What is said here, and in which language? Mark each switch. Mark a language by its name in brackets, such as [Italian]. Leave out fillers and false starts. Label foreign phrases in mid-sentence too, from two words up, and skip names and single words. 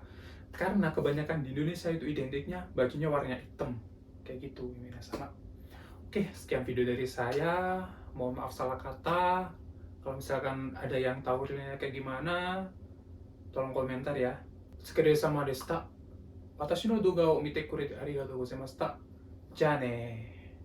[Indonesian] Karena kebanyakan di Indonesia itu identiknya bajunya warnanya hitam kayak gitu ini sama. Oke, sekian video dari saya. Mohon maaf salah kata. Kalau misalkan ada yang tahu realnya kayak gimana, tolong komentar ya. Sekiranya sama desta. [Japanese] 私の動画を見てくれてありがとうございました。じゃあね